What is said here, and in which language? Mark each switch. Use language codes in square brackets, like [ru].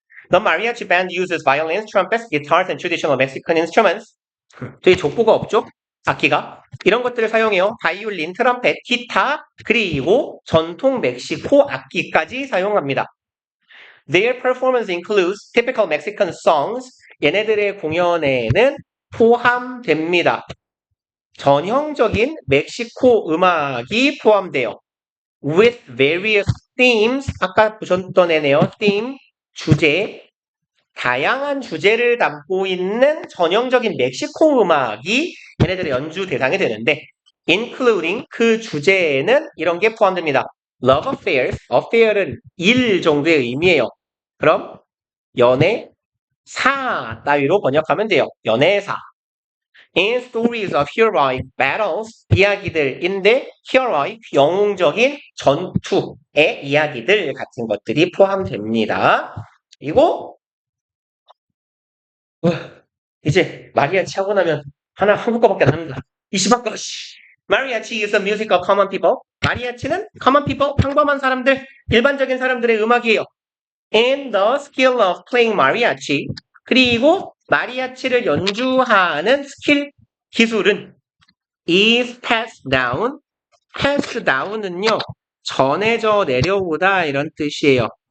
[en] The mariachi band uses violins, trumpets, guitars, and traditional Mexican instruments. [ko] 되게 족보가 없죠? 악기가. 이런 것들을 사용해요. 바이올린, 트럼펫, 기타, 그리고 전통 멕시코 악기까지 사용합니다. [en] Their performance includes typical Mexican songs. [ko] 얘네들의 공연에는 포함됩니다. 전형적인 멕시코 음악이 포함돼요. [en] With various themes, [ko] 아까 보셨던 애네요. theme, 주제, 다양한 주제를 담고 있는 전형적인 멕시코 음악이 얘네들의 연주 대상이 되는데, including 그 주제에는 이런 게 포함됩니다. [en] Love affairs, [ko] affair은 일 정도의 의미예요. 그럼 연애사 따위로 번역하면 돼요. 연애사. [en] And stories of heroic battles, [ko] 이야기들인데 heroic, 영웅적인 전투의 이야기들 같은 것들이 포함됩니다. 그리고 이제 마리아치 하고 나면 한국 거밖에 안 합니다. 이 시바꺼 씨. [en] Mariachi is a music of common people. [ko] 마리아치는 [en] common people, [ko] 평범한 사람들, 일반적인 사람들의 음악이에요. [en] And the skill of playing mariachi. [ko] 그리고 마리아치를 연주하는 스킬, 기술은 [en] is passed down. passed down [ko] 은요, 전해져 내려오다 이런 뜻이에요.